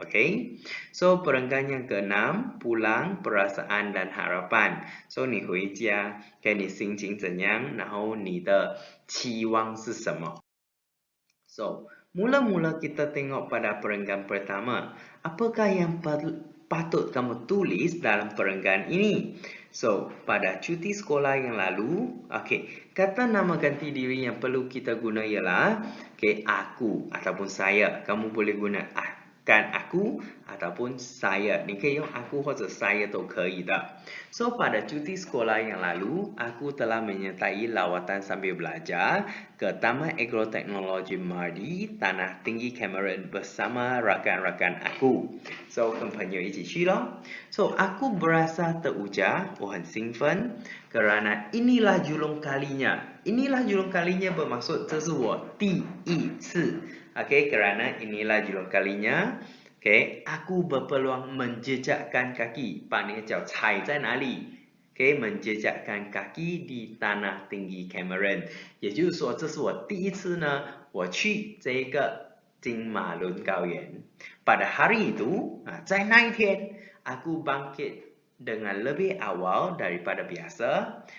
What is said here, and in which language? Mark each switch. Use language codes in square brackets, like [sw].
[ms] OK，So perenggan yang keenam pulang perasaan dan harapan。 [zh] So 你回家，给你心情怎样，然后你的期望是什么？ [ms] So mula-mula kita tengok pada perenggan pertama. Apakah yang patut kamu tulis dalam perenggan ini? So, pada cuti sekolah yang lalu, kata nama ganti diri yang perlu kita guna ialah aku ataupun saya. Kamu boleh guna kan aku ataupun saya. [zh] 你可以用aku 或者 saya 都可以的。 [ms] So, pada cuti sekolah yang lalu, aku telah menyertai lawatan sambil belajar ke Taman Agroteknologi Mardi, Tanah Tinggi Cameron bersama rakan-rakan aku. So, [zh] 跟朋友一起去咯。 [ms] So, aku berasa teruja, [zh] 我很兴奋 [ms] kerana inilah julung kalinya. Inilah julung kalinya bermaksud [zh] 这是我第一次。 [ms] kerana inilah julung kalinya. Aku berpeluang menjejakkan kaki. [zh] 把你的脚踩在哪里？ [ms] menjejakkan kaki di tanah tinggi Cameron， [zh] 也就是说，这是我第一次呢，我去这个金马伦高原。 [ms] Pada hari itu， [zh] 在那一天， [ms] aku bangkit dengan lebih awal daripada biasa。